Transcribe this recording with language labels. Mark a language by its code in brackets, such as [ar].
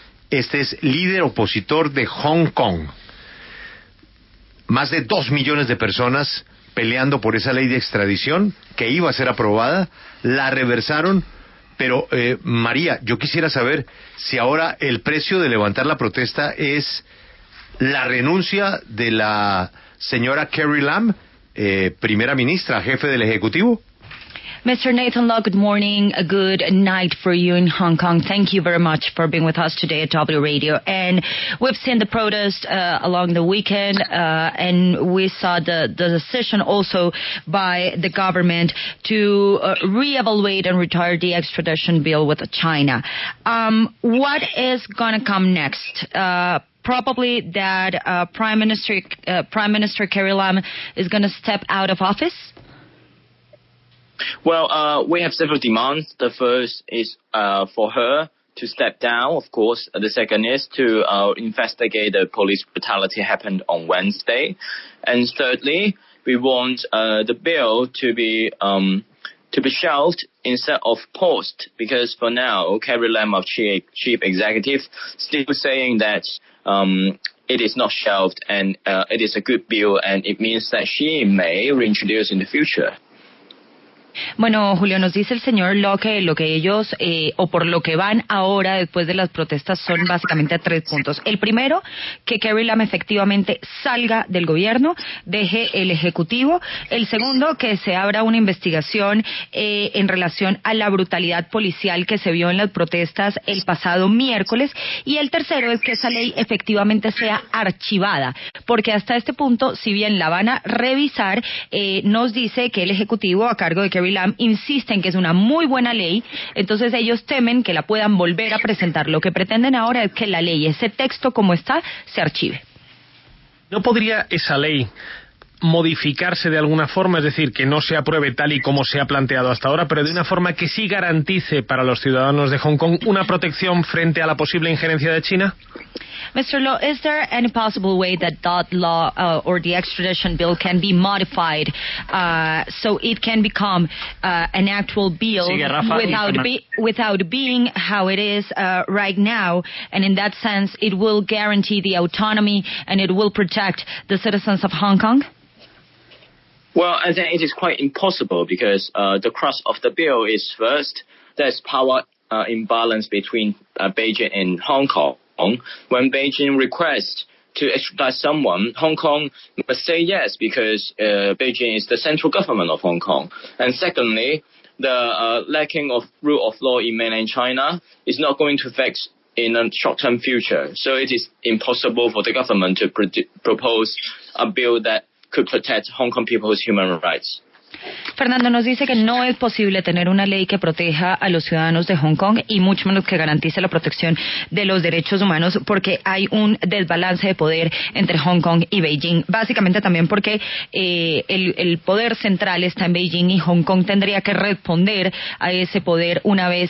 [es] Este es líder opositor de Hong Kong. Más de 2 millones de personas peleando por esa ley de extradición que iba a ser aprobada, la reversaron, pero María, yo quisiera saber si ahora el precio de levantar la protesta es la renuncia de la señora Carrie Lam, primera ministra, jefe del Ejecutivo. [en] Mr. Nathan Law, good morning. A good night for you in Hong Kong. Thank you very much for being with us today at W Radio. And we've seen the protest along the weekend, and we saw the decision also by the government to reevaluate and retire the extradition bill with China. What is going to come next? Probably that Prime Minister Carrie Lam is going to step out of office? Well, we have several demands. The first is for her to step down, of course. The second is to investigate the police brutality happened on Wednesday. And thirdly, we want the bill to be shelved instead of paused, because for now, Carrie Lam, of chief executive, still saying that it is not shelved and it is a good bill, and it means that she may reintroduce in the future. [es] Bueno, Julio, nos dice el señor Law que lo que ellos, o por lo que van ahora después de las protestas, son básicamente 3 puntos. El primero, que Carrie Lam efectivamente salga del gobierno, deje el Ejecutivo. El segundo, que se abra una investigación en relación a la brutalidad policial que se vio en las protestas el pasado miércoles. Y el tercero es que esa ley efectivamente sea archivada, porque hasta este punto, si bien la van a revisar, nos dice que el Ejecutivo, a cargo de Carrie Lam, insisten que es una muy buena ley, entonces ellos temen que la puedan volver a presentar. Lo que pretenden ahora es que la ley, ese texto como está, se archive. ¿No podría esa ley modificarse de alguna forma, es decir, que no se apruebe tal y como se ha planteado hasta ahora, pero de una forma que sí garantice para los ciudadanos de Hong Kong una protección frente a la posible injerencia de China? [en] Mr. Law, is there any possible way that law or the extradition bill can be modified so it can become an actual bill without being how it is right now, and in that sense it will guarantee the autonomy and it will protect the citizens of Hong Kong? Well, I think it is quite impossible because the crux of the bill is, first, there's power imbalance between Beijing and Hong Kong. When Beijing requests to extradite someone, Hong Kong must say yes because Beijing is the central government of Hong Kong. And secondly, the lacking of rule of law in mainland China is not going to fix in a short-term future. So it is impossible for the government to propose a bill that could protect Hong Kong people's human rights. [es] Fernando nos dice que no es posible tener una ley que proteja a los ciudadanos de Hong Kong y mucho menos que garantice la protección de los derechos humanos, porque hay un desbalance de poder entre Hong Kong y Beijing. Básicamente también porque el poder central está en Beijing y Hong Kong tendría que responder a ese poder una vez